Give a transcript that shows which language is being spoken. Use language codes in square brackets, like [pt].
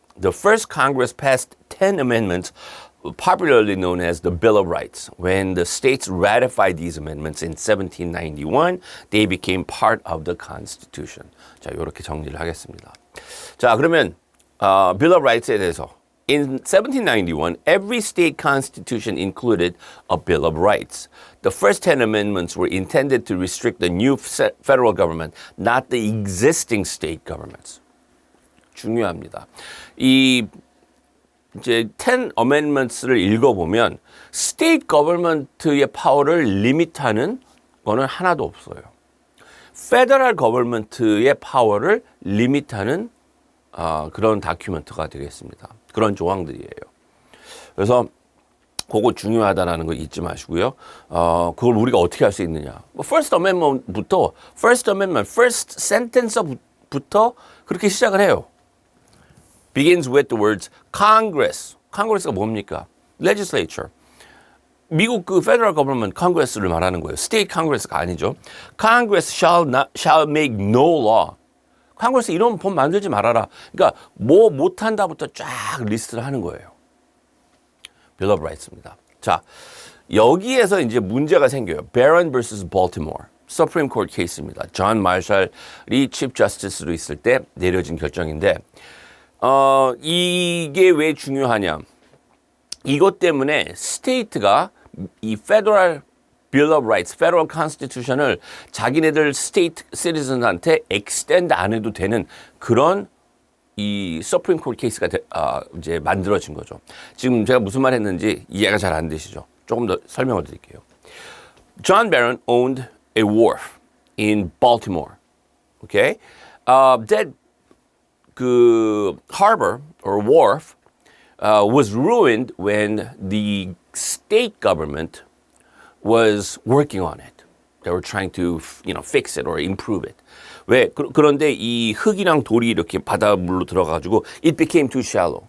[en] The first Congress passed 10 amendments, popularly known as the Bill of Rights. When the states ratified these amendments in 1791, they became part of the Constitution. [ko] 자, 이렇게 정리를 하겠습니다. 자, 그러면 [en] Bill of Rights [ko] 에 대해서 [en] in 1791, every state constitution included a Bill of Rights. The first 10 amendments were intended to restrict the new federal government, not the existing state governments. [ko] 중요합니다. 이 이제 10 amendments를 읽어보면 state government의 파워를 리밋하는 거는 하나도 없어요. federal government의 파워를 리밋하는 그런 다큐멘트가 되겠습니다. 그런 조항들이에요. 그래서 그거 중요하다는 거 잊지 마시고요. 그걸 우리가 어떻게 할 수 있느냐. First Amendment부터 First Amendment, First Sentence부터 그렇게 시작을 해요. [en] Begins with the words Congress. [ko] Congress가 뭡니까? Legislature. 미국 그 Federal Government Congress를 말하는 거예요. State Congress가 아니죠. [en] Congress shall make no law. [ko] 컨그레스 이런 법 만들지 말아라. 그러니까 뭐 못한다부터 쫙 리스트를 하는 거예요. Bill of Rights입니다. 자, 여기에서 이제 문제가 생겨요. Barron vs. Baltimore. Supreme Court 케이스입니다. 존 마셜이 Chief Justice로 있을 때 내려진 결정인데 이게 왜 중요하냐. 이것 때문에 스테이트가 이 Federal Bill of Rights, Federal Constitution을 자기네들 state citizen한테 extend 안 해도 되는 그런 이 Supreme Court 케이스가 이제 만들어진 거죠. 지금 제가 무슨 말 했는지 이해가 잘 안 되시죠? 조금 더 설명을 드릴게요. [en] John Barron owned a wharf in Baltimore. Okay? That [ko] 그 [en] harbor or wharf was ruined when the state government was working on it. They were trying to, fix it or improve it. [ko] 왜? 그런데 이 흙이랑 돌이 이렇게 바닷물로 들어가가지고 [en] it became too shallow.